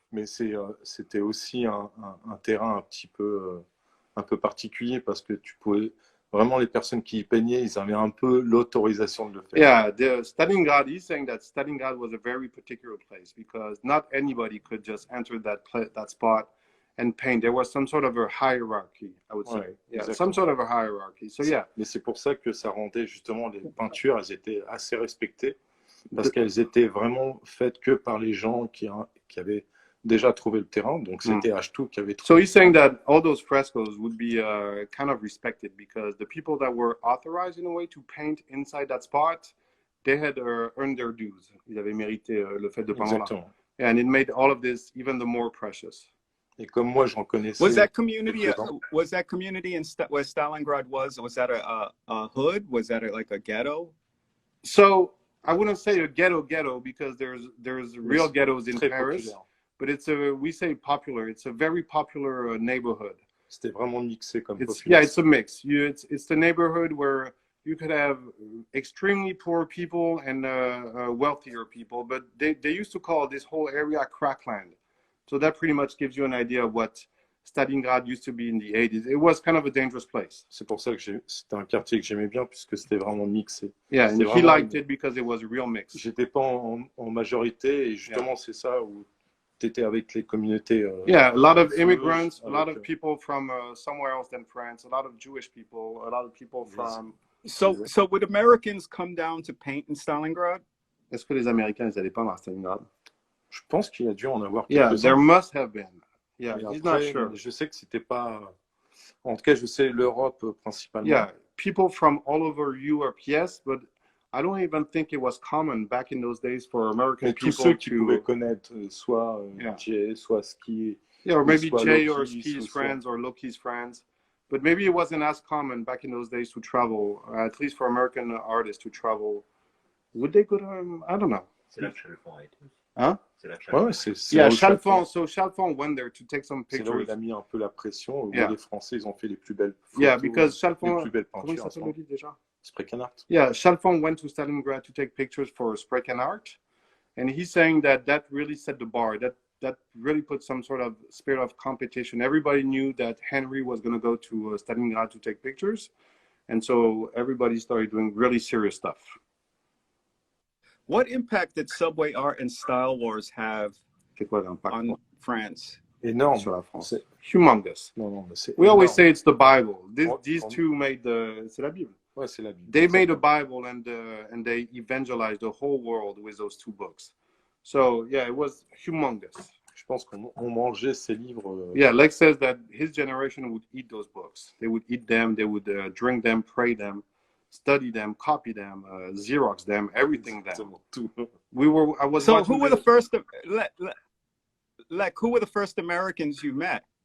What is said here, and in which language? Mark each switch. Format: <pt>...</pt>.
<fr>Mais c'était aussi un terrain un peu particulier parce que tu pouvais vraiment, les personnes qui y peignaient, ils avaient un peu l'autorisation de le faire.</fr> <en>Yeah, Stalingrad, he's saying that Stalingrad was a very particular place because not anybody could just enter that spot and paint. There was some sort of a hierarchy, I would say.</en> <fr>Ouais,</fr> <en>Yeah,</en> <fr>exactement.</fr> <en>some sort of a hierarchy. So yeah.</en> <fr>Mais c'est pour ça que ça rendait justement les peintures, elles étaient assez respectées parce qu'elles étaient vraiment faites que par les gens qui avaient déjà trouvé le terrain. Donc c'était H2 qui avait trouvé.</fr> <en>So he's saying that all those frescoes would be kind of respected because the people that were authorized in a way to paint inside that spot, they had earned their dues.</en> <fr>Ils avaient mérité le fait de peindre là.</fr> <en>And it made all of this even the more precious.</en> <fr>Et comme moi, j'en connaissais.</fr> <en>Was that community in where Stalingrad was that a hood? Was that like a ghetto? So I wouldn't say a ghetto because there's real ghettos in Paris,</en> <fr>populaire.</fr> <en>But we say popular. It's a very popular neighborhood.</en> <fr>C'était vraiment mixé comme population.</fr> <en>Yeah, it's a mix. It's the neighborhood where you could have extremely poor people and wealthier people, but they used to call this whole area crackland. So that pretty much gives you an idea of what Stalingrad used to be in the 80s. It was kind of a dangerous place.</en> <fr>C'est pour ça que c'était un quartier que j'aimais bien puisque c'était vraiment mixé.</fr> <en>Yeah, and he liked it because it was a real mix.</en> <fr>J'étais pas en majorité et justement c'est ça où tu étais avec les communautés.</fr> <en>Yeah, a lot of immigrants, a lot of people from somewhere else than France, a lot of Jewish people, a lot of people from... So would Americans come down to paint in Stalingrad?</en> <fr>Est-ce que les Américains ils allaient pas à Stalingrad? Je pense qu'il a dû en avoir quelques-uns.</fr> <en>Yeah, there must have been. Yeah, he's not sure.</en> <fr>Je sais que c'était pas... En tout cas, je sais l'Europe principalement.</fr> <en>Yeah, people from all over Europe, yes, but I don't even think it was common back in those days for American people</en> <fr>tous ceux qui pouvaient connaître soit Jay, soit Ski.</fr> <en>Yeah, or maybe Jay or Ski's friends or Loki's friends. But maybe it wasn't as common back in those days to travel, at least for American artists to travel. Would they go to, I don't know.</en> <fr>C'est là que Chalfant a été. Hein? Ouais,</fr> <en>yeah, Chalfant. So Chalfant went there to take some pictures.</en> <fr>C'est là où il a mis un peu la pression. Les Français, ils ont fait les plus belles photos.</fr> <en>Yeah, because Chalfant.</en> <fr>Les plus belles peintures. Comment il s'appelle le livre déjà?</fr> <en>Art. Yeah, Chalfant went to Stalingrad to take pictures for Art, and he's saying that really set the bar. That really put some sort of spirit of competition. Everybody knew that Henry was going to go to Stalingrad to take pictures, and so everybody started doing really serious stuff. What impact did subway art and style wars have on France?</en> <fr>Énorme sur la France.</fr> <en>Humongous.</en> <fr>Non,</fr> <en>we always say it's the Bible. These two made</en> <fr>c'est la Bible. Ouais, c'est la Bible.</fr> <en>They made a Bible and they evangelized the whole world with those two books. So yeah, it was humongous.</en> <fr>Je pense qu'on mangeait ces livres.</fr> <en>Yeah, Lek says that his generation would eat those books. They would eat them. They would drink them, pray them, study them, copy them, Xerox them, everything them. I was. So who were the first? Who were the first Americans you met?</en>